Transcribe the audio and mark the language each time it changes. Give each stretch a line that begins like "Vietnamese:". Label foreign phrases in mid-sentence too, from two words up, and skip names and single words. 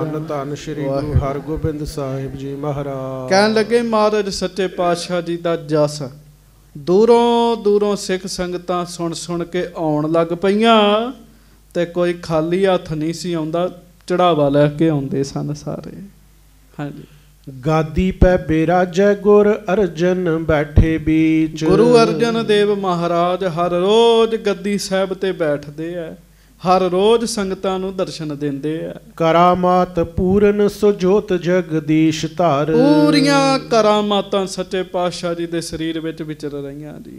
Punjabi: ਧੰਨ ਧੰਨ ਸ੍ਰੀ ਗੁਰੂ ਹਰਗੋਬਿੰਦ ਸਾਹਿਬ ਜੀ ਮਹਾਰਾਜ। ਕਹਿਣ ਲੱਗੇ ਮਹਾਰਾਜ ਸੱਚੇ ਪਾਤਸ਼ਾਹ ਜੀ ਦਾ ਜਸ ਦੂਰੋਂ ਦੂਰੋਂ ਸਿੱਖ ਸੰਗਤਾਂ ਸੁਣ ਸੁਣ ਕੇ ਆਉਣ ਲੱਗ ਪਈਆਂ, ਤੇ ਕੋਈ ਖਾਲੀ ਹੱਥ ਨਹੀਂ ਸੀ ਆਉਂਦਾ, ਚੜਾਵਾ ਲੈ ਕੇ ਆਉਂਦੇ ਸਨ ਸਾਰੇ। ਹਾਂਜੀ,
Braj: गादी पै बिराजै गुर अर्जन बैठे बीच।
Punjabi: ਗੁਰੂ ਅਰਜਨ ਦੇਵ ਮਹਾਰਾਜ ਹਰ ਰੋਜ਼ ਗੱਦੀ ਸਾਹਿਬ ਤੇ ਬੈਠਦੇ ਆ, ਹਰ ਰੋਜ਼ ਸੰਗਤਾਂ ਨੂੰ ਦਰਸ਼ਨ ਦਿੰਦੇ ਆ।
Braj: करामात पूरन सुजोत जगदीश धार।
Punjabi: ਪੂਰੀਆਂ ਕਰਾਮਾਤਾਂ ਸੱਚੇ ਪਾਤਸ਼ਾਹ ਜੀ ਦੇ ਸਰੀਰ ਵਿੱਚ ਵਿਚਰ ਰਹੀਆਂ ਜੀ।